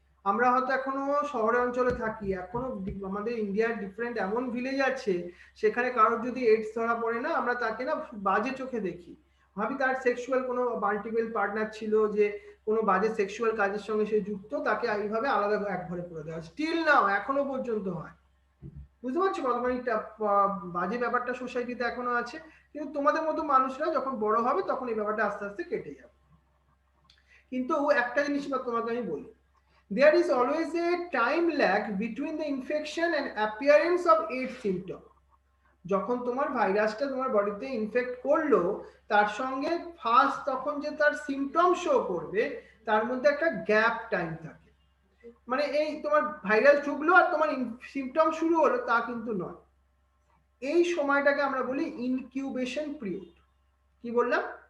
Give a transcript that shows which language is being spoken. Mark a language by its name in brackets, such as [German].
[Bangla] আমরা হয়তো এখনো শহরে অঞ্চলে থাকি, এখনো আমাদের ইন্ডিয়ার ডিফারেন্ট এমন ভিলেজ আছে সেখানে কারোর যদি এইডস ধরা পড়ে না, আমরা তাকে না বাজে চোখে দেখি, ভাবি তার সেক্সুয়াল কোনো মাল্টিপল পার্টনার ছিল, যে কোনো বাজে সেক্সুয়াল কাজের সঙ্গে সে যুক্ত, তাকে এইভাবে আলাদা একঘরে করে দেওয়া। স্টিল নাও এখনো পর্যন্ত হয়। বুঝতে পারছো কতখানি বাজে ব্যাপারটা সোসাইটিতে এখনো আছে, কিন্তু তোমাদের মতো মানুষরা যখন বড় হবে তখন এই ব্যাপারটা আস্তে আস্তে কেটে যাবে। কিন্তু একটা জিনিস তোমাকে আমি বলি, [English] there is always a time lag between the infection and appearance of AIDS symptom. [Bangla] যখন তোমার ভাইরাসটা তোমার বডিতে ইনফেক্ট করলো তার সঙ্গে ফার্স্ট তখন যে তার সিমটম শো করবে তার মধ্যে একটা গ্যাপ টাইম থাকে। মানে এই তোমার ভাইরাস ঢুকলো আর তোমার সিমটম শুরু হলো তা কিন্তু নয়। এই সময়টাকে আমরা বলি ইনকিউবেশন পিরিয়ড। কি বললাম?